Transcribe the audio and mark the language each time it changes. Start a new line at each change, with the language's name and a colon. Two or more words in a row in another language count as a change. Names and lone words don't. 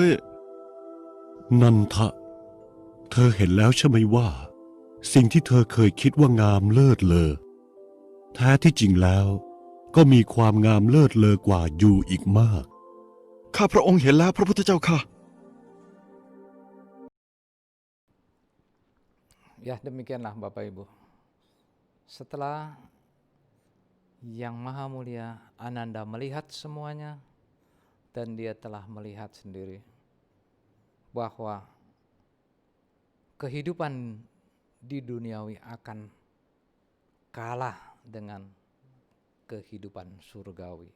Thai: นันทะเธอเห็นแล้วใช่ไหมว่า สิ่งที่เธอเคยคิดว่างามเลิศเลอแท้ที่จริงแล้วก็มีความงามเลิศเลอกว่าอยู่อีกมาก ข้าพระองค์เห็นแล้วพระพุทธเจ้าค่ะ
Indonesian: Ya, demikianlah Bapak Ibu. Setelah Yang Maha Mulia Ananda melihat semuanya, dan dia telah melihat sendiri bahwa kehidupan di duniawi akan kalah dengan kehidupan surgawi.